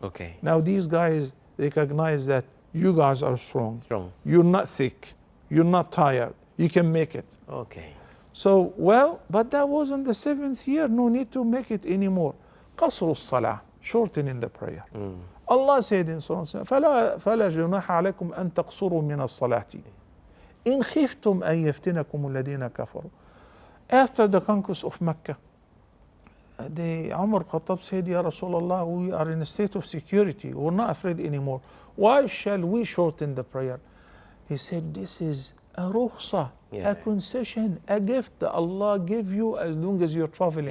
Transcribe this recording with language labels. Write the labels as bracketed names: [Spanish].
[English] Okay. Now these guys recognize that you guys are strong. You're not sick. You're not tired. You can make it. Okay. So, well, but that was on the 7th year. No need to make it anymore. [Arabic] قصر الصلاة, [English] shortening the prayer. Allah said in Surah [Arabic] فلا جناح عليكم أن تقصروا من الصلاة إن خفتم أن يفتنكم الذين كفروا. [English] After the conquest of Mecca, the Umar Khattab said, Ya Rasulullah, we are in a state of security. We're not afraid anymore. Why shall we shorten the prayer? He said, this is a rukhsa, a concession, a gift that Allah gave you as long as you're traveling.